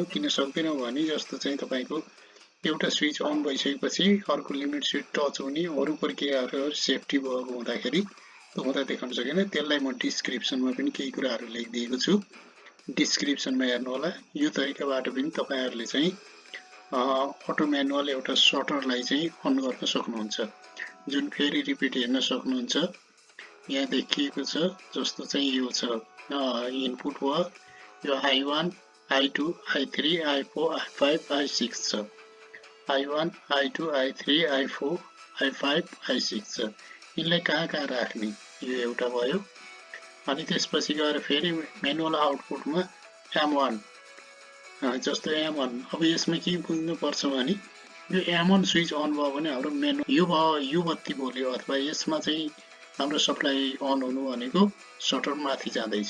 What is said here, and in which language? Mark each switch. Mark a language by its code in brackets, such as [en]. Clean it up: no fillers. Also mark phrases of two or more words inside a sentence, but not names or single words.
[ne] किन सक्दैनौं भने जस्तो चाहिँ तपाईको एउटा स्विच अन भइसकेपछि अर्को [en] limit switch touch [ne] हुने, अरु प्रक्रियाहरु सेफ्टी भएको हुँदाखेरि त्यो हुँदा देखाउन सकेन त्यसलाई म डिस्क्रिप्सनमा पनि केही कुराहरू लेखिदिएको छु डिस्क्रिप्सनमा हेर्नु होला यो तरिकाबाट पनि तपाईहरुले चाहिँ [en] auto manual [ne] एउटा सर्टरलाई चाहिँ अन गर्न सक्नुहुन्छ जुन फेरि रिपिट हेर्न सक्नुहुन्छ यहाँ देखिएको छ जस्तो चाहिँ यो छ इनपुट भयो यो I1 I2 I3 I4 I5 I6 छ I1 I2 I3 I4 I5 I6 छ यिनलाई कहाँ राख्ने यो एउटा भयो अनि त्यसपछि गएर फेरि म्यानुअल आउटपुटमा M1 जस्तो M1 अब यसमा के बुझ्नु पर्छ भने यो M1 [en] switch on [ne] भयो भने हाम्रो मेनु यो बत्ती बोल्यो अथवा यसमा चाहिँ हाम्रो सप्लाई अन हुनु भनेको शटर माथि जाँदैछ